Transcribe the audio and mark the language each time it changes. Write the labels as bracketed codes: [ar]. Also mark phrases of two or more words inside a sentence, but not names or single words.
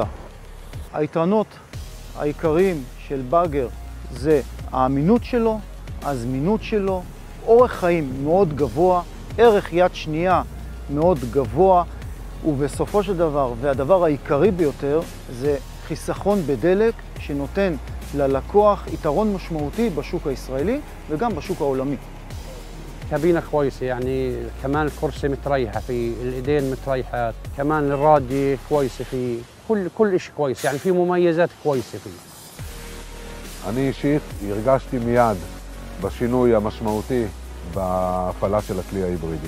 [he] היתרונות העיקריים של באגר זה האמינות שלו, הזמינות שלו, אורך חיים מאוד גבוה, ערך יד שנייה מאוד גבוה, ובסופו של דבר, והדבר העיקרי ביותר, זה חיסכון בדלק שנותן ללקוח יתרון משמעותי בשוק הישראלי וגם בשוק העולמי. [ar] كابينة كويسة يعني كمان الكرسي متريحة في الإيدين متريحة كمان الرادية كويسة في كل شيء كويس يعني في مميزات كويسة فيه. [he] אני אישית הרגשתי מיד בשינוי המשמעותי בהפעלה של הכלי ההיברידי.